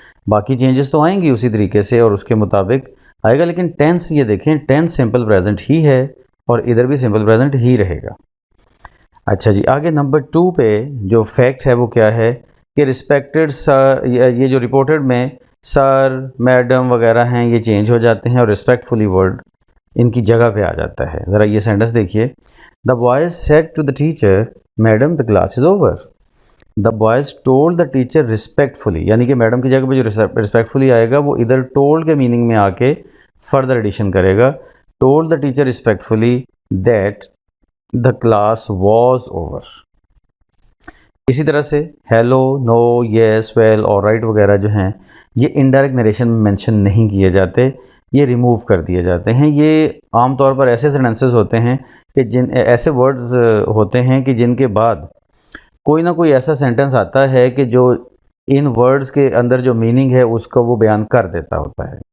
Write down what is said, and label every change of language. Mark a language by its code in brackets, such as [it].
[ur] باقی چینجز تو آئیں گی اسی طریقے سے اور اس کے مطابق آئے گا، لیکن ٹینس یہ دیکھیں ٹینس سمپل پریزنٹ ہی ہے اور ادھر بھی سمپل پریزنٹ ہی رہے گا. اچھا جی، آگے نمبر 2 پہ جو فیکٹ ہے وہ کیا ہے کہ رسپیکٹڈ، یہ جو رپورٹڈ میں سر میڈم وغیرہ ہیں یہ چینج ہو جاتے ہیں اور ریسپیکٹفلی ورڈ ان کی جگہ پہ آ جاتا ہے. ذرا یہ سینٹنس دیکھیے. [en] The boys said to the teacher madam the class is over. The boys told the teacher respectfully, [ur] یعنی کہ میڈم کی جگہ پہ جو ریسپیکٹفلی آئے گا وہ ادھر ٹولڈ کے میننگ میں آ کے فردر ایڈیشن کرے گا. [en] Told the teacher respectfully that the class was over. [ur] اسی طرح سے ہیلو, نو, یس, ویل اور رائٹ وغیرہ جو ہیں یہ انڈائریکٹ نریشن میں مینشن نہیں کیے جاتے, یہ ریموو کر دیے جاتے ہیں. یہ عام طور پر ایسے سینٹنسز ہوتے ہیں کہ ایسے ورڈز ہوتے ہیں کہ جن کے بعد کوئی نہ کوئی ایسا سینٹنس آتا ہے کہ جو ان ورڈز کے اندر جو میننگ ہے اس کو وہ بیان کر دیتا ہوتا ہے.